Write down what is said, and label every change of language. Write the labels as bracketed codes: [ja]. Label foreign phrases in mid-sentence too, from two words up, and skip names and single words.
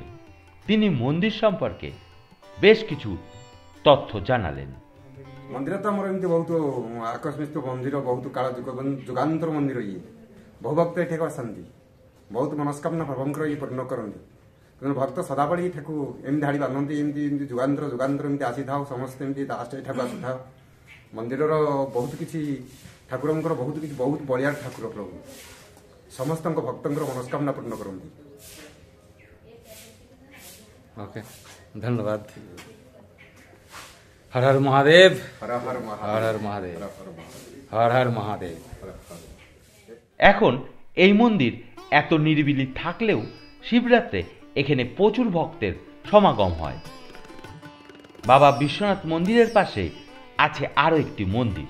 [bn] তিনি মন্দির সম্পর্কে বেশ কিছু তথ্য জানালেন। [or] ମନ୍ଦିର ତ ଆମର ଏମିତି ବହୁତ ଆକସ୍ମିକ ମନ୍ଦିର, ବହୁତ କାଳ ଯୁଗାନ୍ତର ମନ୍ଦିର। ଇଏ ବହୁ ଭକ୍ତ ଏଠାକୁ ଆସନ୍ତି, ବହୁତ ମନସ୍କାମନା ପ୍ରଭୁଙ୍କର ଇଏ ପୂର୍ଣ୍ଣ କରନ୍ତି। ତେଣୁ ଭକ୍ତ ସଦାବେଳେ ଏଠାକୁ ଏମିତି ଧାଡ଼ି ବାନ୍ଧନ୍ତି, ଏମିତି ଏମିତି ଯୁଗାନ୍ତର ଏମିତି ଆସିଥାଉ, ସମସ୍ତେ ଏମିତି ଲାଷ୍ଟ ଏଠାକୁ ଆସିଥାଉ। ମନ୍ଦିରର ବହୁତ କିଛି ଠାକୁରଙ୍କର ବହୁତ ବଳିଆର ଠାକୁର ପ୍ରଭୁ ସମସ୍ତଙ୍କ ଭକ୍ତଙ୍କର ମନସ୍କାମନା ପୂର୍ଣ୍ଣ କରନ୍ତି। [hi] ओके, धन्यवाद। हर हर महादेव, हर हर हर हर महादेव, हर हर महादेव। [bn] এখন এই মন্দির এত নিরিবিলি থাকলেও শিবরাত্রে এখানে প্রচুর ভক্তের সমাগম হয়। বাবা বিশ্বনাথ মন্দিরের পাশে আছে আরও একটি মন্দির।